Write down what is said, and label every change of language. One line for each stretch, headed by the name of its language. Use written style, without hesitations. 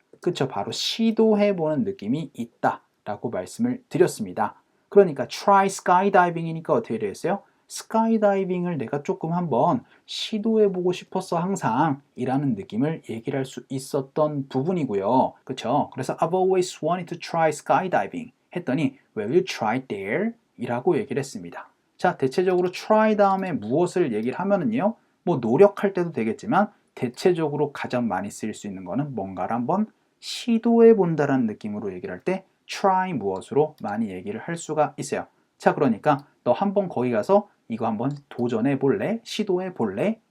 Korean: 그쵸, 바로 시도해보는 느낌이 있다 라고 말씀을 드렸습니다. 그러니까
English: try skydiving
Korean: 이니까 어떻게 되겠어요? 스카이다이빙을 내가 조금 한번 시도해보고 싶었어 항상 이라는 느낌을 얘기를 할 수 있었던 부분이고요. 그쵸? 그래서
English: I've always wanted to try skydiving
Korean: 했더니
English: Will you try there?
Korean: 이라고 얘기를 했습니다. 자, 대체적으로 try 다음에 무엇을 얘기를 하면은요 뭐 노력할 때도 되겠지만 대체적으로 가장 많이 쓰일 수 있는 거는 뭔가를 한번 시도해본다라는 느낌으로 얘기를 할 때 try 무엇으로 많이 얘기를 할 수가 있어요. 자, 그러니까 너 한번 거기 가서 이거 한번 도전해 볼래? 시도해 볼래?